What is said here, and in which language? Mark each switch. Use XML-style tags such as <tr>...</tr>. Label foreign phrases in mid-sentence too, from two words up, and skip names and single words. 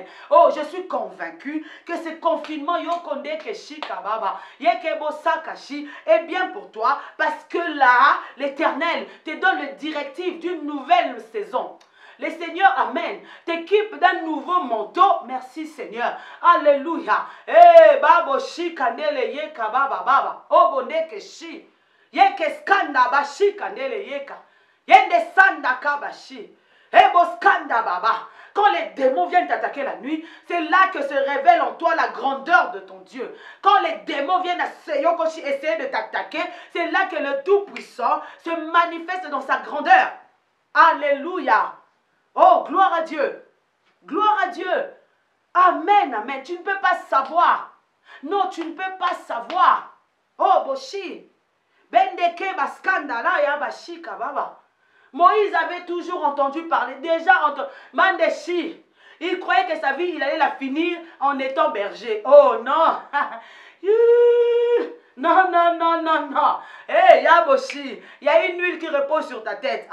<fr>Oh, je suis convaincu que ce confinement est bien pour toi parce que là, l'Éternel te donne le directive d'une nouvelle saison. Le Seigneur, amen, t'équipe d'un nouveau manteau. Merci Seigneur. Alléluia. Eh, babo shi kandele yeka baba baba. Oh, boneke shi. Yeke skanda ba shi kandele yeka. Yende sanda kabashi. Eboskanda baba. Quand les démons viennent t'attaquer la nuit, c'est là que se révèle en toi la grandeur de ton Dieu. Quand les démons viennent essayer de t'attaquer, c'est là que le Tout-Puissant se manifeste dans sa grandeur. Alléluia. Oh, gloire à Dieu. Gloire à Dieu. Amen, amen. Tu ne peux pas savoir. Non, tu ne peux pas savoir. Oh, Boshi. Bendeke baskanda la ya bashika baba. Moïse avait toujours entendu parler, Mandeshi. Il croyait que sa vie, il allait la finir en étant berger. Oh non. Non, non, non, non, non. Hey, Yaboshi, il y a une huile qui repose sur ta tête.</fr>